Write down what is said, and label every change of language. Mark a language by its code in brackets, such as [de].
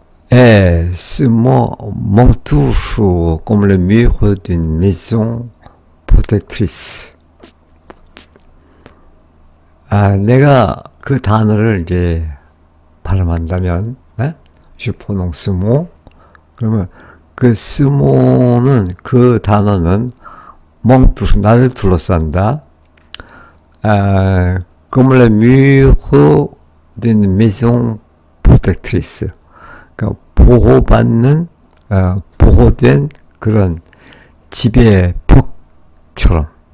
[fr] Et ce mot m'entoure comme le mur d'une maison protectrice. [ko] 내가 그 단어를 이제 발음한다면, [fr] Je prononce ce mot. [ko] 그러면 그 스모는, 그 단어는 멍투, 나를 둘러싼다. [fr] Comme le mur d'une maison protectrice. [ko] 그러니까 보호받는, 보호된 그런 집의 벽처럼.